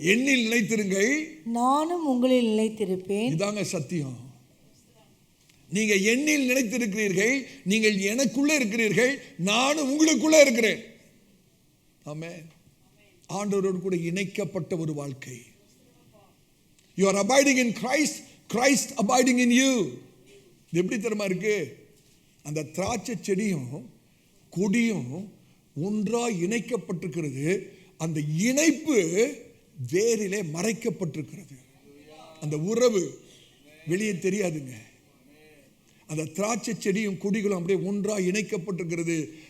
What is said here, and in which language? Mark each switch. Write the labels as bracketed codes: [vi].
[ta] என்னில் நிலைத்திருங்கள், நானும் உங்களில் நிலைத்திருப்பேன். இதாங்க சத்தியம். நீங்க என்னில் நிலைத்திருக்கிறீர்கள், நீங்கள் எனக்குள்ளே இருக்கிறீர்கள், நானும் உங்களுக்குள்ளே இருக்கிறேன். ஆமென். ஆண்டவரோடு கூட இணைக்கப்பட்ட ஒரு வாழ்க்கை. [en] You are abiding in Christ, Christ abiding in you. [ta] இது எப்படி தெரியுமா இருக்கு? அந்த திராட்சை செடியும் கொடியும் ஒன்றாய் இணைக்கப்பட்டிருக்கிறது. அந்த இணைப்பு வேரிலே மறைக்கப்பட்டிருக்கிறது. அந்த உறவு வெளியே தெரியாதுங்க. அந்த திராட்சை செடியும் கொடிகளும் அப்படியே ஒன்றாய் இணைக்கப்பட்டிருக்கிறது.